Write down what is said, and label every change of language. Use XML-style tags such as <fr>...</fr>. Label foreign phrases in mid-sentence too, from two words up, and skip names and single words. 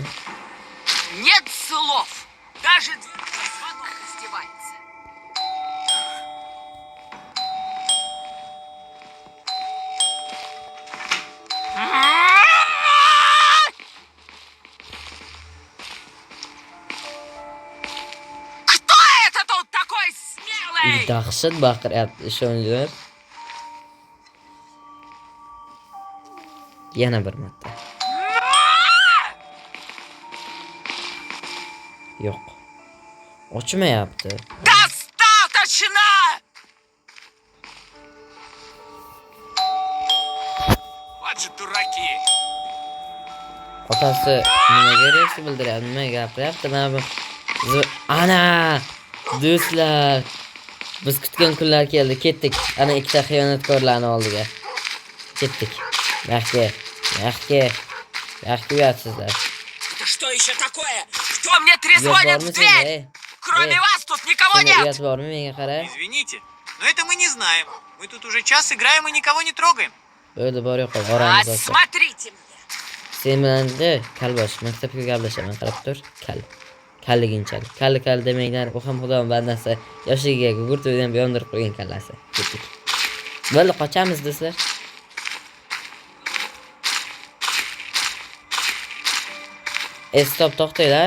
<ru>Нет слов. Даже дверной звонок издевается. Кто это тут такой смелый?</ru> <uz>Dahshat baqiryapti, ishoninglar. Yana bir marta. Yo'q. Ochmayapti.</uz> <ru>Достаточно! Вот же дураки!</ru> <uz>Otasi nimaga reaksiya bildiryapti, nima gapiryapti? Mana bu ana do'stlar, biz kutgan kunlar keldi, ketdik. Ana ikkita xiyonatkorlarning oldiga. Ketdik. Yaxshi uyatsizlar.</uz> <ru>Это что еще такое? Кто мне трезвонит в дверь? Кроме вас тут никого нет!</ru> <uz>Uyat bormi menga qara?</uz> <ru>Извините, но это мы не знаем. Мы тут уже час играем и никого не трогаем.</ru> <uz>Bo'ldi, bor yo'q,</uz> <ru>А</ru> <uz>oramiz ochsa.</uz> <ru>смотрите мне!</ru> <uz>Sen bilan-da kalbosh, maktabga gaplashaman, qarab tur. Kalliginchalik. Kalli demanglar, u ham Xudo bandasi. Yoshiga gugurt to'ydan yondirib qo'ygan kallasi. Ketdik. Bo'ldi, qochamiz do'stlar. Stop, to'xtanglar.</uz>